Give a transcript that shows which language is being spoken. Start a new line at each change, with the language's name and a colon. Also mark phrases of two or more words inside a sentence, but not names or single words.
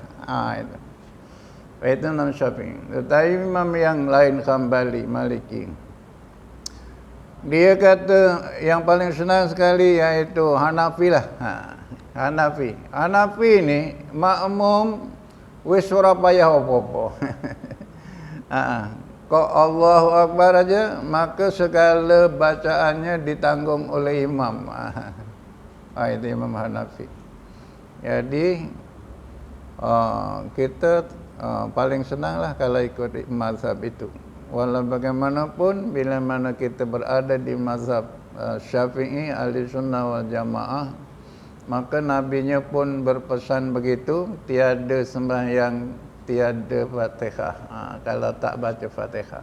Malay: Itu nama Syafi'i. Tetapi imam yang lain, Hambali, Maliki, dia kata yang paling senang sekali iaitu Hanafi lah.
Javanese: Hanafi ni makmum wis ora payah apa-apa. Kok
Arabic: الله أكبر
Javanese: aja,
Malay: maka segala bacaannya ditanggung oleh imam. Itu Imam Hanafi. Jadi kita paling senanglah kalau ikut mazhab itu. Walau bagaimanapun, bila mana kita berada di mazhab Syafi'i, Ahli Sunnah wal Jamaah, maka nabinya pun berpesan begitu, tiada sembahyang, tiada Fatihah kalau tak baca Fatihah.